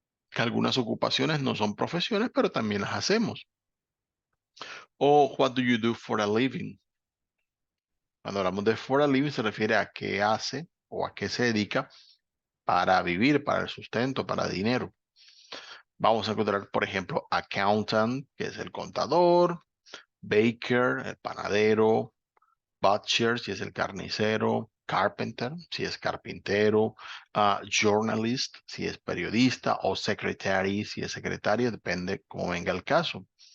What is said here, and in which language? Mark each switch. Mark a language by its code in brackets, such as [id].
[es] Que algunas ocupaciones no son profesiones, pero también las hacemos. [en] O what do you do for a living? [es] Cuando hablamos de for a living se refiere a qué hace o a qué se dedica para vivir, para el sustento, para dinero. Vamos a encontrar, por ejemplo, accountant, que es el contador, baker, el panadero, butcher, si es el carnicero, carpenter, si es carpintero, journalist, si es periodista, o secretary, si es secretario, depende cómo venga el caso.